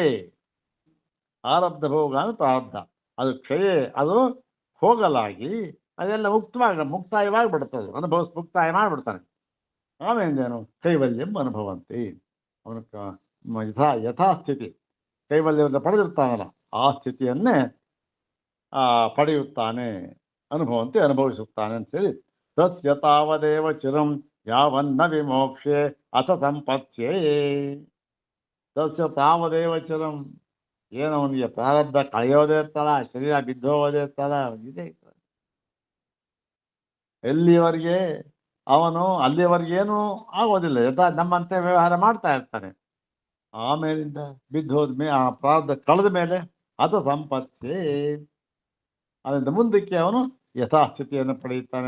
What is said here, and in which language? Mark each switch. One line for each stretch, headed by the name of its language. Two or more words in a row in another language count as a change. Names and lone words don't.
Kannada: ಆರಬ್ಧ ಭೋಗ ಅಂದ್ರೆ ಪ್ರಾರಬ್ಧ, ಅದು ಕ್ಷಯೇ, ಅದು ಹೋಗಲಾಗಿ ಅದೆಲ್ಲ ಮುಕ್ತಾಯವಾಗಿ ಬಿಡ್ತದೆ. ಮುಕ್ತಾಯ ಮಾಡಿಬಿಡ್ತಾನೆ. ಆಮೇಲೇನು?
Sanskrit: ಕೈವಲ್ಯಂ ಅನುಭವಂತಿ.
Kannada: ಅವನು ಯಥಾಸ್ಥಿತಿ ಕೈವಲ್ಯವನ್ನು ಪಡೆದಿರ್ತಾನಲ್ಲ ಆ ಸ್ಥಿತಿಯನ್ನೇ ಪಡೆಯುತ್ತಾನೆ, ಅನುಭವಿಸುತ್ತಾನೆ ಅಂತೇಳಿ.
Sanskrit: ತಸ್ಯ ತಾವದೇವ ಚಿರಂ ಯಾವನ್ನ ವಿಮೋಕ್ಷೆ ಅಥ ಸಂಪತ್ಸ್ಯೇ. ತಸ್ಯ ತಾವದೇವ ಚಿರಂ,
Kannada: ಏನು ಅವನಿಗೆ ಪ್ರಾರಬ್ಧ ಕಳೆಯೋದೇ ಇರ್ತಾಳ, ಶರೀರ ಬಿದ್ದೋಗೋದೇ ಇರ್ತಾಳ, ಇದೇ ಇರ್ತದೆ. ಎಲ್ಲಿವರೆಗೆ ಅವನು ಅಲ್ಲಿವರೆಗೇನು ಆಗೋದಿಲ್ಲ, ನಮ್ಮಂತೆ ವ್ಯವಹಾರ ಮಾಡ್ತಾ ಇರ್ತಾನೆ. ಆಮೇಲಿಂದ ಬಿದ್ದೋದ್ಮೇಲೆ ಆ ಪ್ರಾರಬ್ಧ ಕಳೆದ ಮೇಲೆ
Sanskrit: ಅಥ ಸಂಪತ್ಸೆ,
Kannada: ಅದರಿಂದ ಮುಂದಕ್ಕೆ ಅವನು ಯಥಾಸ್ಥಿತಿಯನ್ನು ಪಡೆಯುತ್ತಾನೆ.